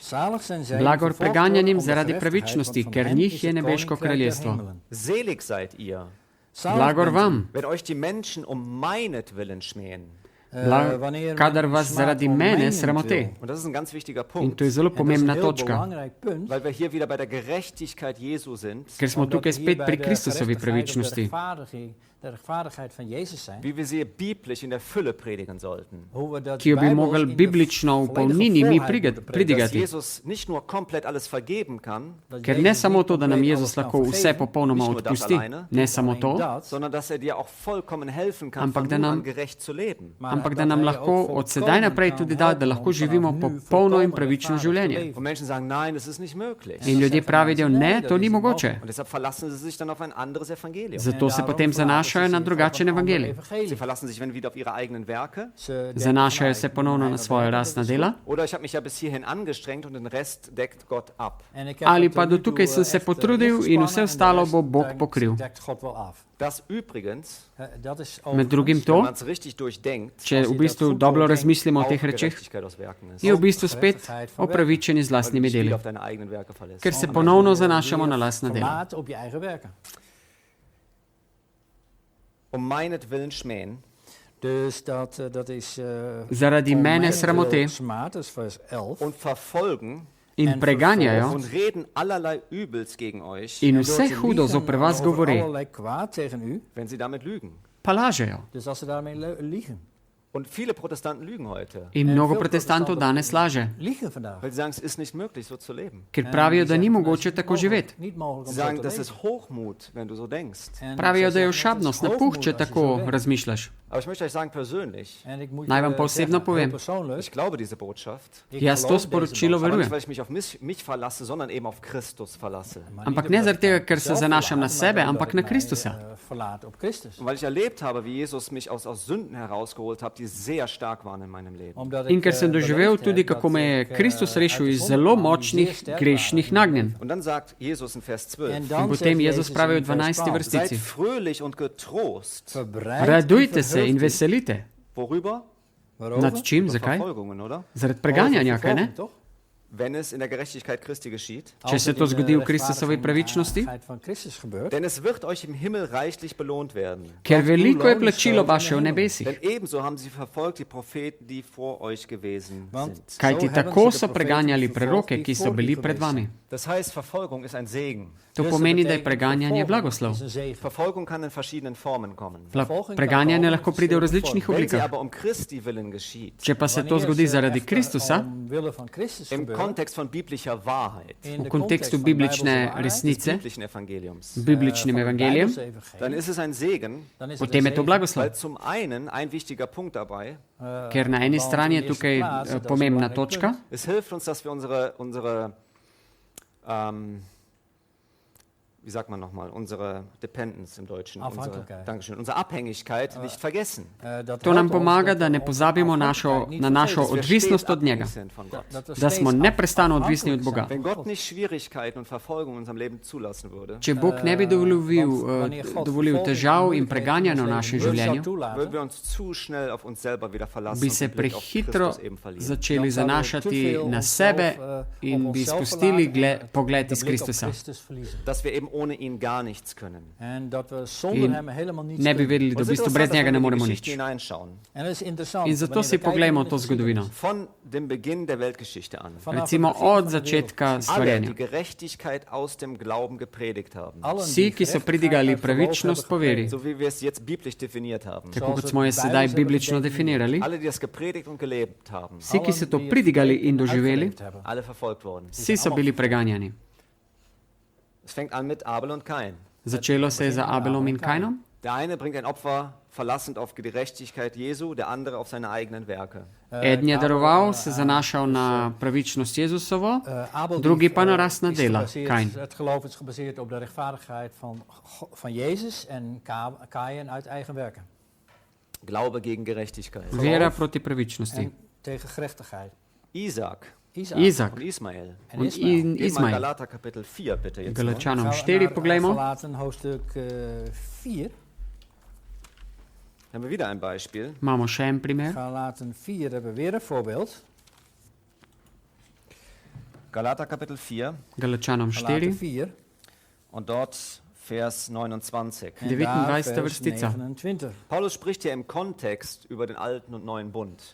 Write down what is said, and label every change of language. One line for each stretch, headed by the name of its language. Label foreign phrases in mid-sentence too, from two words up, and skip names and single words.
Slovenian: blagor preganjanim zaradi pravičnosti, ker njih je nebeško kraljestvo.
German: Selig seid ihr,
Slovenian: Blagor vam,
German: wenn euch die Menschen um meinetwillen schmähen.
Slovenian: kadar vas zaradi mene sramote.
German: Und das ist ein ganz wichtiger
Slovenian: In
German: Punkt,
Slovenian: to je zelo pomembna točka,
German: weil wir hier wieder bei der Gerechtigkeit Jesu sind,
Slovenian: ker smo tukaj spet pri Kristusovi pravičnosti,
German: wie wir sie biblisch in der Fülle predigen sollten.
Slovenian: ki jo bi mogli biblično v polnini mi
German: Dass
Slovenian: pridigati.
German: Jesus nicht nur komplett alles vergeben kann,
Slovenian: Ker ne samo to, da nam Jezus lahko vse popolnoma odpusti, ne samo to,
German: sondern dass er dir auch vollkommen helfen kann,
Slovenian: Ampak
German: von
Slovenian: da
German: nun
Slovenian: nam-
German: an gerecht zu leben.
Slovenian: ampak da nam lahko od sedaj naprej tudi da, da lahko živimo popolno in pravično življenje.
German: Und Menschen sagen, nein, das ist nicht möglich.
Slovenian: In ljudje pravijo, ne, to ni mogoče.
German: Und deshalb verlassen sie sich dann auf ein anderes Evangelium.
Slovenian: Zato se potem zanašajo na drugačen evangelij.
German: Sie verlassen sich wenn wieder auf ihre eigenen Werke.
Slovenian: Zanašajo se ponovno na svoje lastna dela.
German: Oder ich habe mich ja bis hierhin angestrengt und den Rest deckt Gott ab.
Slovenian: Ali pa do tukaj sem se potrudil in vse ostalo bo Bog pokril.
German: Das übrigens,
Slovenian: Med drugim
German: wenn
Slovenian: to,
German: man es richtig durchdenkt,
Slovenian: če v bistvu dobro razmislimo o
German: auch
Slovenian: teh rečeh,
German: Gerechtigkeit aus Werken ist.
Slovenian: je v bistvu spet opravičeni z
German: Weil du
Slovenian: lastnimi
German: dich wieder
Slovenian: deli,
German: auf deine eigenen Werke verlässt.
Slovenian: ker se ponovno zanašamo na lastna dela.
German: Um meinetwillen schmähen,
Dutch: Dus dat is
Slovenian: Zaradi mene sramote
Dutch: smaad, dat is vers 11.
German: und verfolgen,
Slovenian: in preganjajo
German: und reden allerlei Übels gegen euch,
Slovenian: in vse hudo zoper vas govori,
German: wenn sie damit lügen.
Slovenian: pa lažejo.
Dutch: Dus als ze daarmee liegen.
German: Und viele Protestanten lügen heute,
Slovenian: In mnogo protestantov danes laže,
Dutch: Liegen vandaag.
German: weil sie sagen, es ist nicht möglich, so zu leben.
Slovenian: ker pravijo, da ni mogoče tako živeti.
Dutch: Niet mogelijk
German: Sie
Dutch: om zo
German: sagen,
Dutch: te
German: das
Dutch: leven.
German: ist Hochmut, wenn du so denkst.
Dutch: En
Slovenian: Pravijo,
Dutch: ze
Slovenian: da je
Dutch: zeggen,
Slovenian: ošabnost,
Dutch: het is
Slovenian: napuh, če
Dutch: hoogmoed als je
Slovenian: tako
Dutch: zo denkt.
Slovenian: razmišljaš.
German: Aber ich möchte euch sagen persönlich,
Dutch: En ik moet
Slovenian: Naj vam
Dutch: je
Slovenian: pa osebno
Dutch: zeggen,
Slovenian: povem.
Dutch: heel persoonlijk,
German: ich glaube diese Botschaft,
Dutch: ik
Slovenian: Jaz to
Dutch: geloof deze
Slovenian: sporočilo
Dutch: boodschap.
German: aber nicht,
Slovenian: verujem.
German: weil ich mich auf mich verlasse, sondern eben auf Christus verlasse.
Dutch: Maar
Slovenian: Ampak
Dutch: niet
Slovenian: ne
Dutch: omdat
Slovenian: zaradi tega,
Dutch: ik
Slovenian: ker se
Dutch: mezelf
Slovenian: zanašam na
Dutch: verlaat,
Slovenian: sebe,
Dutch: maar
Slovenian: ampak
Dutch: omdat
Slovenian: na
Dutch: ik mij,
Slovenian: Kristusa.
Dutch: verlaat op Christus.
German: Und weil ich erlebt habe, wie Jesus mich aus Sünden herausgeholt hat, die sehr stark waren in meinem Leben.
Dutch: Omdat
Slovenian: In
Dutch: ik,
Slovenian: ker sem doživel
Dutch: beleefd
Slovenian: tudi,
Dutch: heb
Slovenian: kako me je
Dutch: dat ik,
Slovenian: Kristus rešil
Dutch: uit de
Slovenian: iz
Dutch: zonde
Slovenian: zelo
Dutch: kwam, die
Slovenian: močnih
Dutch: zeer sterk
Slovenian: grešnih
Dutch: waren.
Slovenian: nagnjen.
German: Und dann sagt Jesus in Vers 12,
Dutch: En
Slovenian: In
Dutch: dan
Slovenian: potem
Dutch: zegt
Slovenian: Jezus pravi v
Dutch: in vers 12.
Slovenian: 12, vrstici.
German: seid fröhlich und getrost.
Dutch: verbreid
Slovenian: Radujte
Dutch: en
Slovenian: se in
Dutch: verheugt u.
Slovenian: veselite.
German: Worüber?
Dutch: Waarover?
Slovenian: Nad čim,
German: Über
Slovenian: zakaj?
German: Verfolgungen, oder?
Slovenian: Zaradi preganjanja, kaj ne?
Dutch: Vervolging, toch?
German: Wenn es in der Gerechtigkeit Christi geschieht.
Slovenian: Če
Dutch: Als
Slovenian: se
Dutch: het
Slovenian: to
Dutch: in de
Slovenian: zgodi v Kristusovi pravičnosti,
Dutch: rechtvaardigheid van Christus gebeurt,
German: Denn es wird euch im Himmel reichlich belohnt werden.
Slovenian: ker veliko je plačilo vaše v nebesih.
German: Denn ebenso haben sie verfolgt die Propheten, die vor euch gewesen
Dutch: Want
German: sind.
Slovenian: Kajti
Dutch: zo hebben
Slovenian: tako
Dutch: ze
Slovenian: so
Dutch: de
Slovenian: preganjali
Dutch: profeten
Slovenian: preroke,
Dutch: vervolgd
Slovenian: ki
Dutch: die
Slovenian: so
Dutch: voor
Slovenian: bili
Dutch: u
Slovenian: pred
Dutch: geweest
Slovenian: vami.
German: Das heißt, Verfolgung ist ein Segen.
Slovenian: To
Dutch: Dus
Slovenian: pomeni, da je
Dutch: betekent
Slovenian: preganjanje
Dutch: vervolging
Slovenian: blagoslov.
Dutch: is een zegen.
German: Verfolgung kann in verschiedenen Formen kommen.
Slovenian: Preganjanje lahko pride v različnih
German: Wenn sie
Slovenian: oblikah.
German: aber um Christi willen geschieht,
Slovenian: Če pa se to
Dutch: Wanneer
Slovenian: zgodi
Dutch: ze
Slovenian: zaradi
Dutch: echter
Slovenian: Kristusa,
Dutch: omwille van Christus
German: im
Dutch: gebeurt,
German: Kontext von biblischer Wahrheit,
Dutch: in
Slovenian: v
Dutch: de
Slovenian: kontekstu
Dutch: context van
Slovenian: biblične
Dutch: Bijbelse waarheid,
German: des
Slovenian: resnice,
German: biblischen Evangeliums,
Slovenian: bibličnim
Dutch: van het
Slovenian: evangelijem,
Dutch: Bijbelse evangelie,
German: dann ist es ein Segen,
Dutch: dan is het
Slovenian: potem
Dutch: een
Slovenian: je to
Dutch: zegen,
Slovenian: blagoslov.
German: weil zum einen ein wichtiger Punkt dabei,
Slovenian: Ker na eni
Dutch: want
Slovenian: strani je
Dutch: in eerste
Slovenian: tukaj
Dutch: plaats, dat is een
Slovenian: pomembna
Dutch: belangrijk
Slovenian: točka,
Dutch: punt,
German: es hilft uns, dass wir unsere wie sagt man nochmal, unsere Dependence im Deutschen,
Dutch: Afhankelijkheid.
German: Dankeschön, unsere Abhängigkeit nicht vergessen.
Dutch: dat
Slovenian: to nam
Dutch: helpt ons
Slovenian: pomaga,
Dutch: dat
Slovenian: da
Dutch: we
Slovenian: ne
Dutch: onze
Slovenian: pozabimo
Dutch: afhankelijkheid niet
Slovenian: na našo
Dutch: vergeten.
German: Dass wir
Slovenian: odvisnost
German: stets
Slovenian: od njega,
German: abhängig sind von Gott.
Dutch: Dat we
Slovenian: da
Dutch: steeds
Slovenian: smo neprestano odvisni od
Dutch: afhankelijk
Slovenian: Boga.
Dutch: zijn
German: Wenn
Dutch: van
German: Gott
Dutch: God.
German: nicht Schwierigkeiten und Verfolgung in unserem Leben zulassen würde,
Slovenian: Če Bog ne bi
Dutch: wanneer God
Slovenian: dovolil
Dutch: vervolging
Slovenian: težav in
Dutch: moeilijkheden
Slovenian: preganjanja v
Dutch: in ons
Slovenian: našem
Dutch: leven
Slovenian: življenju,
Dutch: zou toelaten,
German: würden wir uns zu schnell auf uns selber wieder verlassen
Slovenian: bi
German: und
Slovenian: se
German: den Blick auf
Slovenian: prehitro
German: Christus eben verlieren.
Slovenian: začeli
Dutch: dan zouden we te
Slovenian: zanašati
Dutch: veel
Slovenian: na
Dutch: onszelf,
Slovenian: sebe
Dutch: op
Slovenian: in bi
Dutch: onszelf
Slovenian: spustili
Dutch: verlaten en
Slovenian: pogled
Dutch: de
Slovenian: iz
Dutch: blik op
Slovenian: Kristusa.
Dutch: Christus verliezen.
German: Dass wir eben ohne ihn gar nichts können.
Dutch: En dat we zonder
Slovenian: In
Dutch: hem helemaal niets
Slovenian: ne bi
Dutch: kunnen.
Slovenian: vedeli, da v bistvu brez njega ne moremo
German: in die
Slovenian: nič.
German: Geschichte hineinschauen.
Dutch: En dat is interessant.
Slovenian: In zato
Dutch: wanneer
Slovenian: si
Dutch: we kijken
Slovenian: poglejmo
Dutch: in de
Slovenian: to
Dutch: geschiedenis.
Slovenian: zgodovino.
German: Von dem Beginn der Weltgeschichte an.
Dutch: Vanaf
Slovenian: Recimo
Dutch: het begin
Slovenian: od
Dutch: van de
Slovenian: začetka
Dutch: wereld.
German: Alle,
Slovenian: stvarjenja.
German: die Gerechtigkeit aus dem Glauben gepredigt haben.
Dutch: Allen
Slovenian: Vsi,
Dutch: die
Slovenian: ki so
Dutch: gerechtigheid
Slovenian: pridigali
Dutch: uit geloof
Slovenian: pravičnost po
Dutch: hebben
Slovenian: veri,
German: So wie wir es jetzt biblisch definiert haben.
Slovenian: tako kot smo jo sedaj biblično definirali,
German: Alle, die das gepredigt und gelebt haben.
Slovenian: vsi, ki so to pridigali in doživeli,
German: Alle verfolgt worden.
Slovenian: vsi so bili preganjani.
German: Es fängt an mit Abel und Kain.
Slovenian: Začelo se je za Abelom in Kainom.
German: Der eine bringt ein Opfer verlassend auf die Gerechtigkeit Jesu, der andere auf seine eigenen Werke.
Slovenian: Eden je daroval, se zanašal na pravičnost Jezusovo, drugi pa na rasna dela, Kain.
Dutch: Het geloof is gebaseerd op de rechtvaardigheid van Jezus en Kain uit eigen werken.
German: Glaube gegen Gerechtigkeit.
Slovenian: Vera proti pravičnosti.
Dutch: En tegen gerechtigheid.
German: Isaac
Slovenian: Izak
German: und Ismael.
Dutch: En
Slovenian: in
Dutch: Ismael.
German: Geh mal
Slovenian: Izmael.
German: Galater Kapitel 4 bitte jetzt. Mal.
Slovenian: Galačanom
Dutch: Gaan we
Slovenian: 4
Dutch: naar
Slovenian: poglejmo.
Dutch: Galaten hoofdstuk 4.
German: Haben wir wieder ein Beispiel.
Slovenian: Imamo še en primer.
Dutch: Galaten 4 hebben we weer een voorbeeld.
German: Galater Kapitel 4
Slovenian: Galačanom
Dutch: Galaten 4,
Slovenian: 4.
German: und dort Vers 29.
Dutch: En
Slovenian: 29
Dutch: daar vers
Slovenian: vrstica.
Dutch: 29.
German: Paulus spricht hier im Kontext über den alten und neuen Bund.